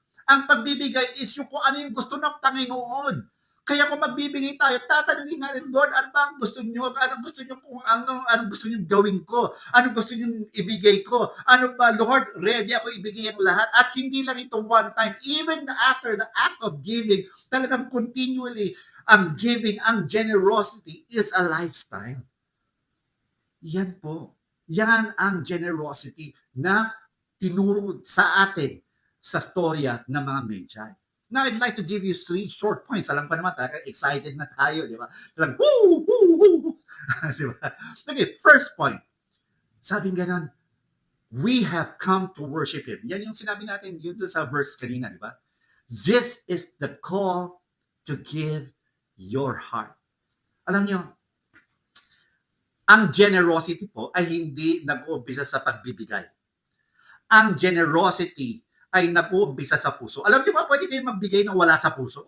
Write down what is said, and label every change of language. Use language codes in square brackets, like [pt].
[tl] Ang pagbibigay is yung kung ano yung gusto ng Panginoon. Kaya kung magbibigay tayo, tatanungin natin, Lord, ano ba ang gusto niyo? Ano gusto niyo kung anong gusto niyo gawin ko? Ano gusto niyo ibigay ko? Ano ba, Lord, ready ako ibigay ang lahat? At hindi lang ito one time. Even after the act of giving, talagang continually, ang giving, ang generosity is a lifestyle. Yan po. Yan ang generosity na tinuro sa atin sa storya ng mga Magi. [en] Now, I'd like to give you 3 short points. [tl] Alam pa naman, excited na tayo, di ba? Lang, woo, woo, woo. Di ba? Okay, first point. Sabi ganon, [en] we have come to worship Him. [tl] Yan yung sinabi natin, yun sa verse kanina, di ba? [en] This is the call to give your heart. [tl] Alam nyo, ang generosity po ay hindi nag-uumpisa sa pagbibigay. Ang generosity ay nag-uumpisa sa puso. Alam niyo ba, pwede kayo magbigay ng wala sa puso?